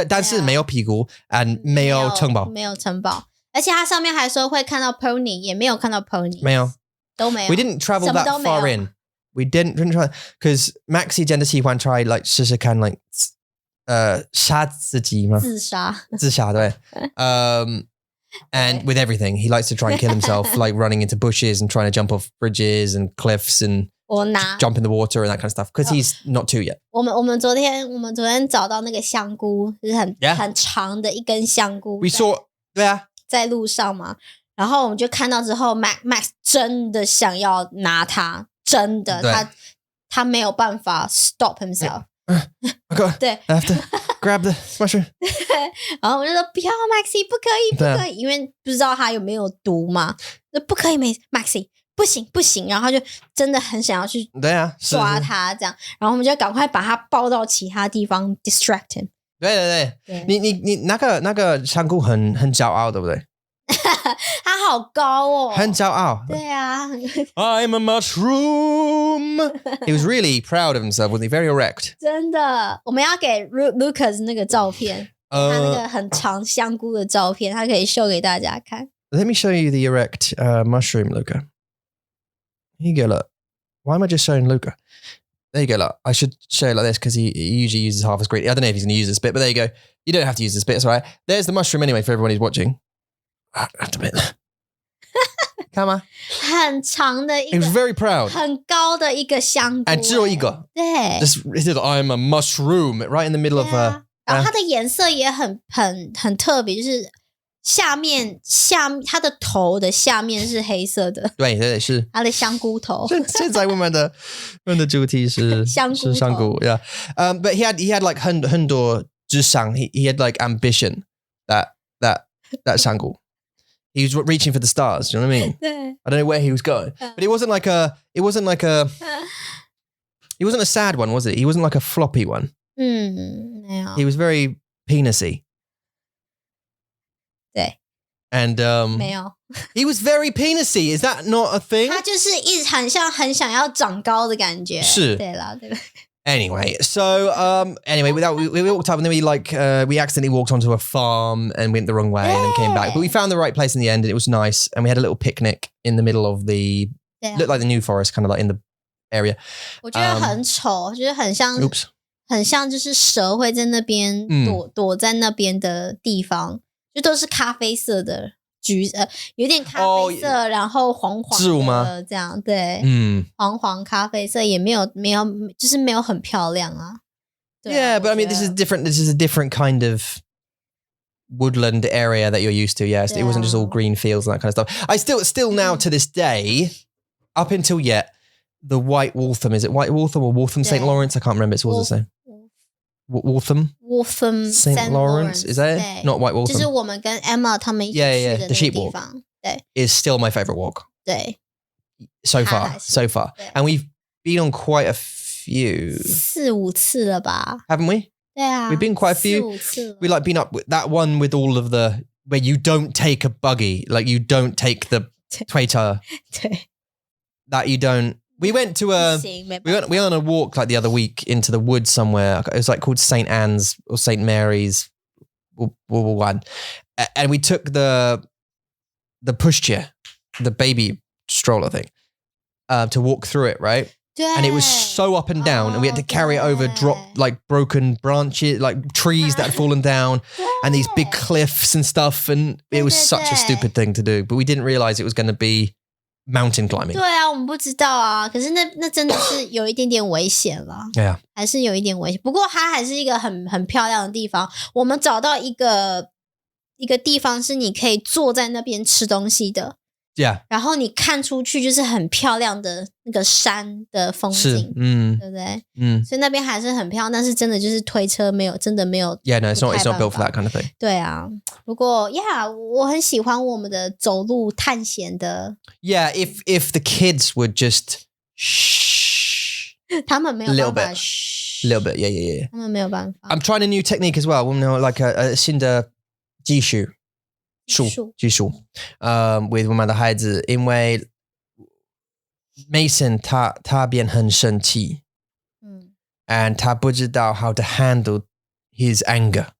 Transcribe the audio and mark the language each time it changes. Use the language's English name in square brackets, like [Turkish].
[Chinese] 但是没有屁股 and 没有城堡。没有城堡，而且它上面还说会看到 pony， 也没有看到 pony。没有，都没有。 [English] We didn't travel that far in. We didn't try because Maxi [Chinese] 真的喜欢 [English] try like [Chinese] 试试看 [English] like [Chinese] 杀自己吗？自杀对。 [English] And with everything, he likes to try and kill himself, like running into bushes and trying to jump off bridges and cliffs and jump in the water and that kind of stuff. Because he's not 2 yet. [Chinese] 我们昨天找到那个香菇，就是很长的一根香菇。 [English] We saw, [Chinese] 对啊，在路上嘛，然后我们就看到之后 ，Max 真的想要拿它，真的，他没有办法 [English] stop himself。 [Chinese] 对 [English] I have to grab the mushroom. [Chinese] 然后我就说不要 Maxi 不可以，因为不知道他有没有毒嘛，不可以 Maxi 不行，然后他就真的很想要去抓他这样，然后我们就赶快把他抱到其他地方 [English] distract him。 [Chinese] 对，你那个香菇很骄傲，对不对？他好高哦，很骄傲。对啊。 [English] I'm a mushroom. He was really proud of himself, wasn't he? Very erect. [Chinese] 真的，我们要给 Lucas 那个照片，他那个很长香菇的照片，他可以秀给大家看。 [English] Let me show you the erect mushroom, Luca. Here you go, look. Why am I just showing Luca? There you go, look. I should show it like this because he usually uses half a screen. I don't know if he's going to use this bit, but there you go. You don't have to use this bit, it's all right. There's the mushroom anyway for everyone who's watching. I have to admit. Come on. [Chinese] 很长的一个 [English] He was very proud. [Chinese] 很高的一个香菇。只有一个。对。 [English] He said, I'm a mushroom, right in the middle of a... [Chinese] 然后它的颜色也很特别，就是下面它的头的下面是黑色的。对，是。它的香菇头。现在我们的主题是香菇 [English] yeah. But he had like [Chinese] 很多志向 [English] he had like ambition that [Chinese] 香菇 [English] He was reaching for the stars, you know what I mean? I don't know where he was going. But it wasn't like a he wasn't a sad one, was it? He wasn't like a floppy one. No. He was very penisy. [Chinese] 对。 [English] And [Chinese] 没有。 [English] He was very penisy. Is that not a thing? [Chinese] 他就是一直很想要长高的感觉。是。对了。 [English] Anyway, so we walked up and then we accidentally walked onto a farm and went the wrong way and then came back. But we found the right place in the end and it was nice. And we had a little picnic in the middle of looked like the New Forest, kind of like in the area. [Chinese] 我觉得很丑，就是很像就是蛇会在那边躲在那边的地方，就都是咖啡色的。有点咖啡色，然后黄黄的这样，对，黄咖啡色也没有，就是没有很漂亮啊。 [English] Yeah, but I mean, this is different. This is a different kind of woodland area that you're used to. Yes, it wasn't just all green fields and that kind of stuff. I still now to this day, up until yet, the White Waltham, is it White Waltham or Waltham St. Lawrence? I can't remember. It's all the same. Waltham St. Lawrence, is that it? Not White Waltham. [Chinese] 就是我们跟 Emma 他们一起去的那个地方。对 [English] is still my favorite walk. [Chinese] 对 [English] so far. And we've been on quite a few. [Chinese] 4-5次了吧 [English] Haven't we? We've been quite a few. We like been up with that one with all of the where you don't take a buggy, like you don't take the Twitter. That you don't. We went to we went on a walk like the other week into the woods somewhere. It was like called St. Anne's or St. Mary's one, and we took the pushchair, the baby stroller thing, to walk through it, right? And it was so up and down, and we had to carry it over like broken branches, like trees that had fallen down, and these big cliffs and stuff. And it was such a stupid thing to do, but we didn't realize it was going to be mountain climbing. [Chinese] 对啊，我们不知道啊，可是那真的是有一点点危险了。 [English] Yeah. [Chinese] 还是有一点危险。不过它还是一个很漂亮的地方。我们找到一个地方是你可以坐在那边吃东西的。 [English] Yeah. [Chinese] 然后你看出去就是很漂亮的那个山的风景，对不对？所以那边还是很漂亮，但是真的就是推车真的没有。 [English] Yeah, no, it's not built for that kind of thing. [Chinese] 对啊，不过 [English] yeah, [Chinese] 我很喜欢我们的走路探险的。 [English] Yeah, if the kids would just shh, [Chinese] 他们没有办法 [English] little bit, yeah. [Chinese] 他们没有办法。 [English] I'm trying a new technique as well. Like a [Chinese] 新的技术。技术 [English] with [Chinese] 我们的孩子，因为 Mason 他变很生气， [English] and [Chinese] 他不知道 [English] how to handle his anger.